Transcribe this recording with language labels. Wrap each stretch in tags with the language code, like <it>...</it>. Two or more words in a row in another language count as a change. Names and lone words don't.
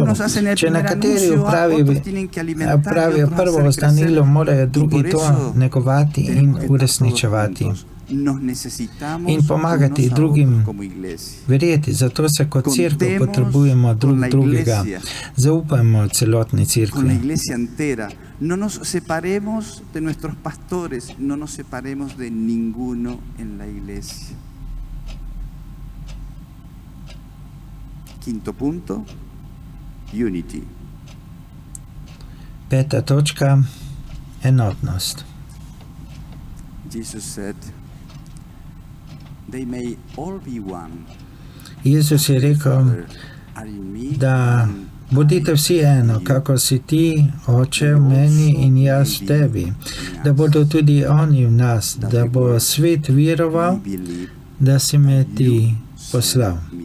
<sl>Če nekateri pravijo prvo oznanilo, morajo drugi to negovati in uresničevati. in pomagati drugim verjeti. Zato se kot cerkev potrebujemo drugega. Zaupajmo celotni cerkvi.</sl> <es>No nos separemos de nuestros pastores, no nos separemos de ninguno en la iglesia. Quinto punto, unity.</es> <sl>Peta točka, enotnost.</sl> <en>Jesus said, they may all be one.</en> <sl>Jezus je rekel, da bodite vsi eno, kako si ti, Oče, v meni in jaz v tebi, da bodo tudi oni v nas, da bo svet veroval, da si me ti poslal.</sl>